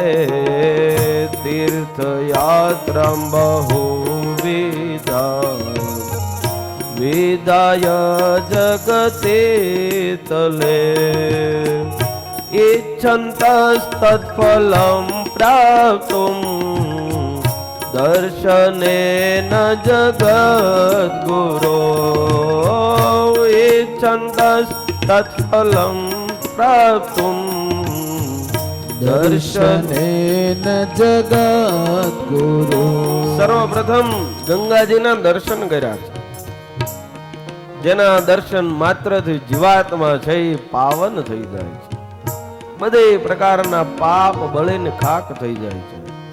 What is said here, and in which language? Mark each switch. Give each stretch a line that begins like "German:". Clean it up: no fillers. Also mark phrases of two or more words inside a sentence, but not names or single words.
Sanskrit: तीर्थयात्राम बहुविधां वेदाय जगते तले, ઇચ્છन्तस्तत्फलं प्राप्तुं दर्शनेन जगद्गुरो, इच्छन्तस्तत्फलं प्राप्तुं दर्शनेन जगद्गुरो.
Gujarati: સર્વપ્રથમ ગંગાજીના દર્શન કર્યા છે, જેના દર્શન માત્રથી જીવાત્મા છે એ પાવન થઈ જાય છે. બધે પ્રકારના પાપ બળીને ખાક થઈ જાય છે.